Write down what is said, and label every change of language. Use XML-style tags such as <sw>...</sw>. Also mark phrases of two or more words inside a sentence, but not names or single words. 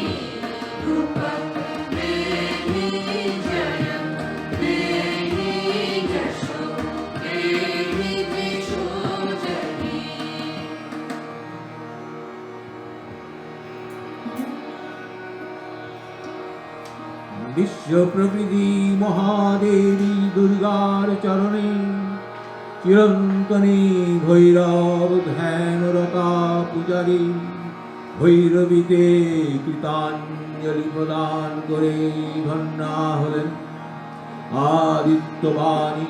<sa>रूपं देहि जयं देहि दशो देहि दिशो देहि।</sa> <bn>বিশ্ব প্রকৃতি মহাদেবী দুর্গার চরণে চিরন্তনী ভৈরব ধ্যানরতা পূজারী ভৈরবীতে কৃতাঞ্জলি প্রদান করে ধন্যা হলেন আদিত্যবাণী।</bn>